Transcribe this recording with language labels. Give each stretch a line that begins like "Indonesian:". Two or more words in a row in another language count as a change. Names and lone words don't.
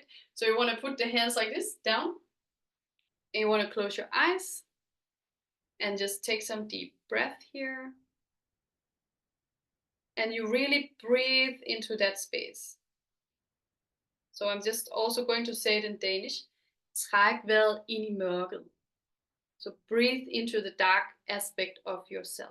English: So you want to put the hands like this down. And you want to close your eyes. And just take some deep breath here. And you really breathe into that space. So I'm just also going to say it in Danish.
Danish: Træk vejret ind i mørket.
English: So breathe into the dark aspect of yourself.